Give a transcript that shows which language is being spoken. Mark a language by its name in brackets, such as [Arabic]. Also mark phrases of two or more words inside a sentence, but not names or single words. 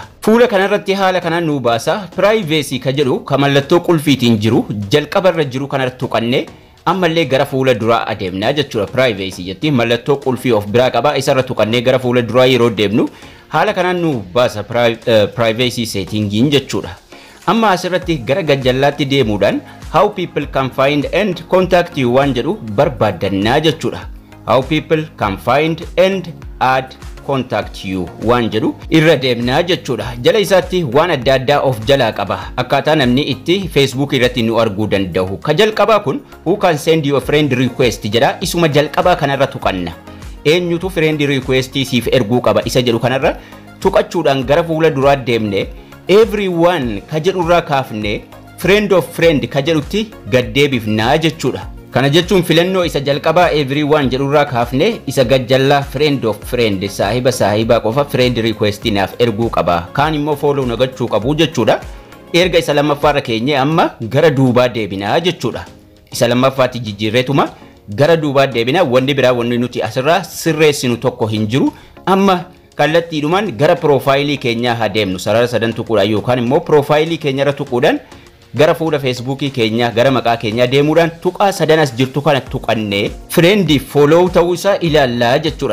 [Oromo] Fuula kanarratti haala kanaan nu baasa. Privacy ka jedhu ka mallattoo qulfiitiin jiru jalqabarra jiru kanarra tuqannee ammallee gara fuula duraa adeemnaa jechuudha. Privacy jetti mallattoo qulfii of biraa qaba isarra tuqannee gara fuula duraa yeroo deemnu haala kanaan nu baasa [English] privacy settingiin [Oromo] jechuudha. Amma asirratti gara gajjallaatti deemuudhaan [English] how people can find and contact you [Oromo] waan jedhu barbaadannaa jechuudha. [English] How people can find and add contact you [Oromo] waan jedhu irra deemnaa jechuudha. Jala isaatti waan adda addaa of jalaa qaba. Akkaataa namni itti Facebook irratti nu arguu danda'u. Ka jalqabaa kun [English] who can send you a friend request [Oromo] jedha. Isuma jalqabaa kanarra tuqanna. Eenyutu [English] friend request [Oromo] siif erguu qaba isa jedhu kanarra tuqachuudhaan gara fuula duraa deemne everyone ka jedhurraa kaafne [English] friend of friend [Oromo] ka jedhutti gad deebifnaa jechuudha. Kana jechuun filannoo isa jalqabaa everyone jedhurraa kaafne isa gajjallaa [English] friend of friend [Oromo] saahiba qofa [English] friend request [Oromo] naaf erguu qaba. Kaan immoo follow nagachuu qabu jechuudha. Erga isa lammaffaarra keenye amma gara duubaa deebinaa jechuudha. Isa lammaffaatti jijjiirreetuma gara duubaa deebinaa wanni biraa wanni nuti asirraa sirreessinu tokko hin jiru. Amma kallattiidhumaan gara profaayilii keenyaa adeemnu sarara sadan tuquudhaan yookaan immoo profaayilii keenyarra tuquudhaan gara fuula Facebook keenya gara maqaa keenya deemuudhaan tuqaa sadan as jirtu kana tuqannee friend follow ta'uu isaa ilaallaa jechuudha.